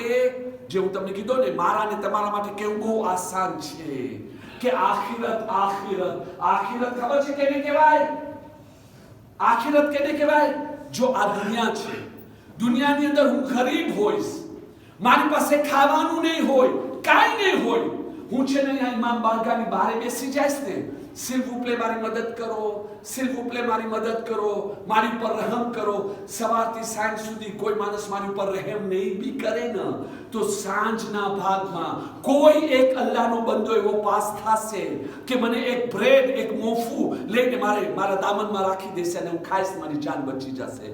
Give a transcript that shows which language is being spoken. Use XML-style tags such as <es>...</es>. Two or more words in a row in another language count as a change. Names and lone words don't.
<gu>જે હું તમને કીધું ને, મારા ને તમારા માટે કેવું બહુ આસાન છે કે આખિરત ખબર છે કેને કહેવાય? આખિરત કેને કહેવાય? જો આ દુનિયા છે, દુનિયાની અંદર હું ગરીબ હોઈશ, મારી પાસે ખાવાનું નહીં હોય, કાંઈ નહીં હોય, હું છે ને અહીંયા ઇમામ બારગાહની બહાર બેસી જઈશ ને,</gu> <fr>s'il vous plaît</fr> <gu>મારી મદદ કરો,</gu> <fr>s'il vous plaît</fr> <gu>મારી મદદ કરો, મારી પર રહેમ કરો. સવારથી સાંજ સુધી કોઈ માણસ મારી ઉપર રહેમ નહીં બી કરે ને તો સાંજના ભાગમાં કોઈ એક અલ્લાહનો બંદો એવો પાસ થશે કે મને એક બ્રેડ, એક મોફું લઈને મારા દામનમાં રાખી દેશે અને હું ખાઈશ, મારી જાન બચી જશે.</gu>